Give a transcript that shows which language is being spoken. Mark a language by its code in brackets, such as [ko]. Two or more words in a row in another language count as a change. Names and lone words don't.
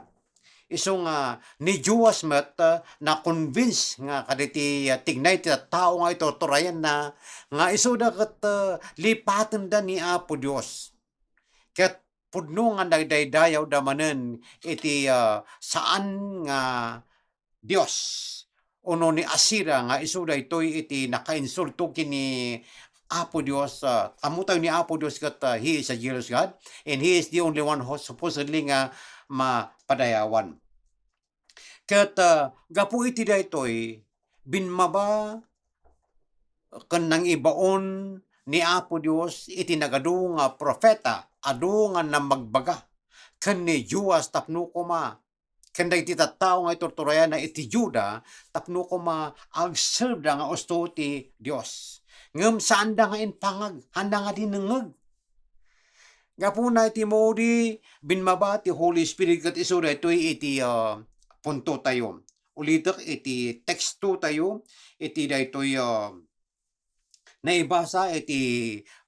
[ilo] isu nga ni Joas met na convince nga kaditi tignay ti tattao nga itorturayan na nga isu daket lipaten da ni Apo Dios ket pudno nga nagdaydayaw da manen iti saan nga Dios uno ni Asira nga isu daytoy iti nakainsulto kini Apo Dios amutaw ni Apo Dios ket [en] he is a jealous God and he is the only one who supposedly [ilo] nga mapadayawan ket gapu iti daytoy binmaba ken nang ibaon ni Apo Dios iti nagadu nga propeta adu nga namagbaga ken ni Joas tapno koma ken dagiti tattao nga itorturayan na iti Juda tapno koma agserve da nga usto ti Dios ngem saan da nga inpangag handa nga dinengeg gapuna iti modi binmaba ti [en] Holy Spirit [ilo] ket isu daytoy iti punto tayo ulitek iti teksto tayo iti daytoy naibasa iti